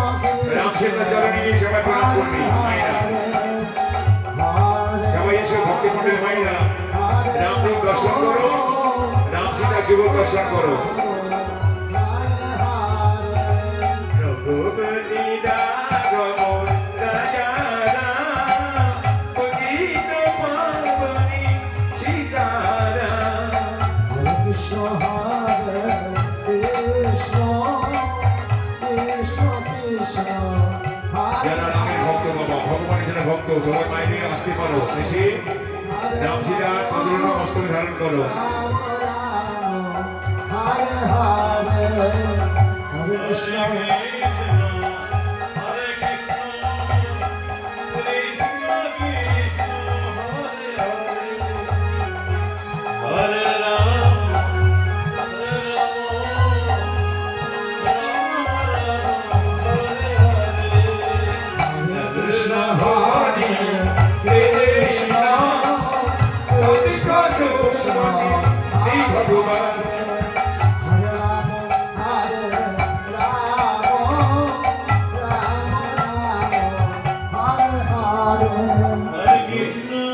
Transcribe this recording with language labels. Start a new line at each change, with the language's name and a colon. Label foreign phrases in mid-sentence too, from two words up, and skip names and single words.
Bangla: রাম সীতা চরণে গিয়ে সবাই প্রণাম করবি মায়েরা সবাই এসে ভক্তিকুণ্ডের মায়েরা রাম রূপ দর্শন করো রাম সীতা যুগল দর্শন করো রঘুপতি রাঘব রাজা রাম পতিত পাবনি সীতারাম
Sanskrit: Krishna Hare Krishna Krishna Krishna
Bangla: যারা রামের ভক্ত বাবা ভগবানের জন্য ভক্ত সবাই মায়ের নিয়ে আসতে পারো এসে রাম সীতার পদরূপ মস্তকে ধারণ করো
Sanskrit: Hare Hare Hare Krishna Hare Krishna Hare Krishna Krishna Krishna Hare Hare Hare Ram Hare Ram Ram Ram Hare Hare
Bangla: কৃষ্ণ হরি কৃষ্ণ সতীষ্ঠ সুমতি এই ভগবান
Sanskrit: Hare Rama Hare Rama Rama Rama Hare Hare Hare Krishna